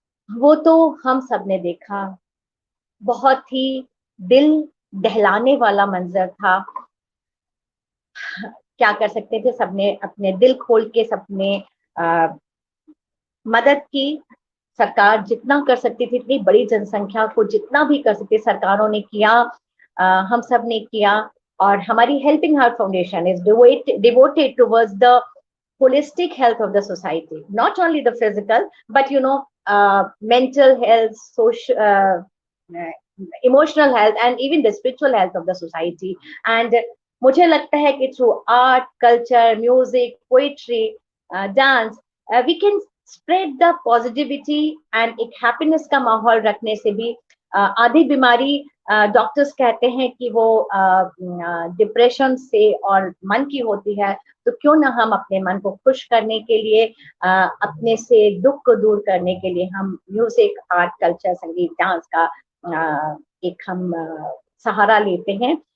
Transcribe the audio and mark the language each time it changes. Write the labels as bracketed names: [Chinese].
[Hindi] वो तो हम सब ने देखा, बहुत ही दिल दहलाने वाला मंजर था। क्या कर सकते थे, सबने अपने दिल खोल के सबने मदद की। सरकार जितना कर सकती थी, इतनी बड़ी जनसंख्या को जितना भी कर सकती सरकारों ने किया, हम सब ने किया। और हमारी [English] Helping heart foundation is devoted towards the holistic health of the society, not only the physical but mental health, social, emotional health, and even the spiritual health of the society. [Hindi] And मुझे लगता है कि [English] through art, culture, music, poetry, dance, we can spread the positivity [Hindi] and एक happiness का माहौल रखने से भी आधी बीमारी डॉक्टर्स कहते हैं कि वो डिप्रेशन से और मन की होती है, तो क्यों ना हम अपने मन को खुश करने के लिए, अपने से दुख को दूर करने के लिए हम म्यूजिक, आर्ट, कल्चर, संगीत, डांस का एक हम सहारा लेते हैं।